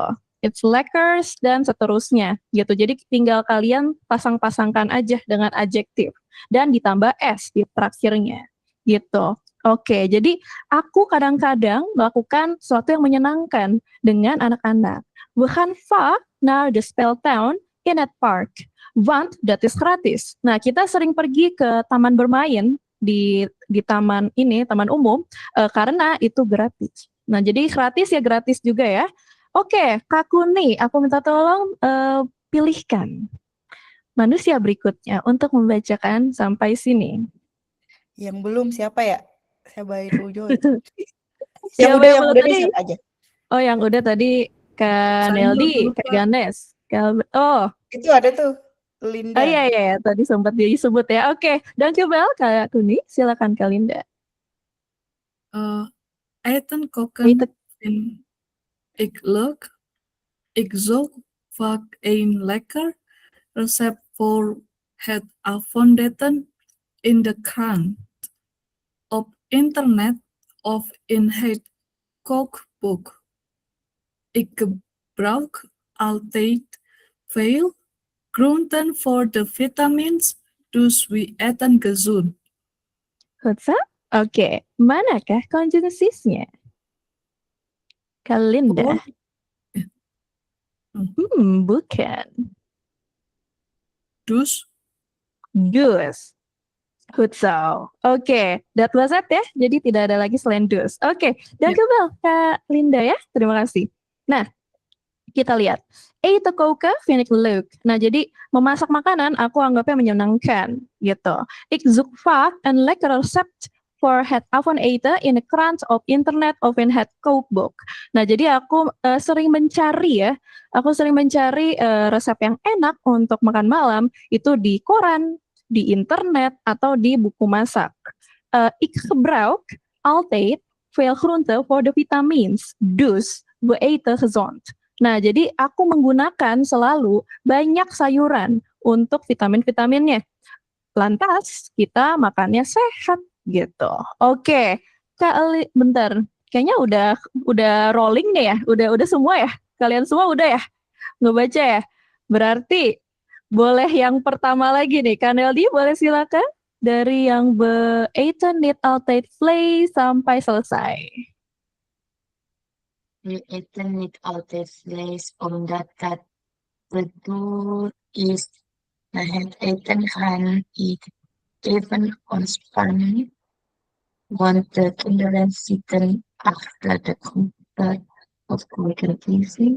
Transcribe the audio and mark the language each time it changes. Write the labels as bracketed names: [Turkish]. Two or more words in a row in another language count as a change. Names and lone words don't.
[Indonesian] It's lekkers dan seterusnya gitu. Jadi tinggal kalian pasang-pasangkan aja dengan adjective dan ditambah s di terakhirnya gitu. Oke, jadi aku kadang-kadang melakukan sesuatu yang menyenangkan dengan anak-anak. [Dutch] We gaan vaak naar de speeltuin in het park, want dat is gratis. [Indonesian] Nah, kita sering pergi ke taman bermain di taman ini, taman umum, karena itu gratis. Nah, jadi gratis ya gratis juga ya. Oke, Kak Kuni, aku minta tolong pilihkan manusia berikutnya untuk membacakan sampai sini. Yang belum siapa ya? Saya baru join. Yang Siapa udah yang yang belum udah tadi? disiap aja. Oh, yang udah tadi Kak Saya Neldi, lupa. Kak Ganes, oh Itu ada tuh Linda. iya, iya, tadi sempat disebut ya. Oke, dan Bel, Kak Kuni, silakan Kak Linda. [Dutch] Eten Wait, koken vind ik leuk. Ik zoek vaak een lekker recept voor het avondeten in de krant, op internet of in het kookboek. Ik gebruik altijd veel groenten voor de vitamins, dus we eten gezond. Hutsa? [Indonesian] Oke, manakah konjungsinya? Kak Linda. Bukan. Dus Dus. Hutsal. [English] Oke, that was it ya. [Indonesian] Jadi tidak ada lagi selain dus. Oke, dan Bel, Kak Linda ya. Terima kasih. Nah, kita lihat. [Dutch] Eten koken vind ik leuk. [Indonesian] Nah, jadi memasak makanan aku anggapnya menyenangkan gitu. [Dutch] Ik zoek vaak een lekker recept voor het avondeten in de krant, op internet, of in het kookbook. [Indonesian] Nah, jadi aku sering mencari ya. Aku sering mencari resep yang enak untuk makan malam itu di koran, di internet, atau di buku masak. [Dutch] Ik gebruik altijd veel groenten voor de vitamins. Dus we eten gezond. [Indonesian] Nah, jadi aku menggunakan selalu banyak sayuran untuk vitamin-vitaminnya. Lantas, kita makannya sehat gitu. Oke, Kak Ali, bentar. Kayaknya udah rolling nih ya. Udah semua ya? Kalian semua udah ya? Ngebaca ya? Berarti boleh yang pertama lagi nih. Kak Neldi, boleh silakan. Dari yang [Dutch] eten niet altijd vlees [Indonesian] sampai selesai. [Dutch] We eten niet altijd vlees, omdat dat bedoeld is. Na het eten gaan even ontspannen, want de kinderen zitten achter de computer of kijken TV.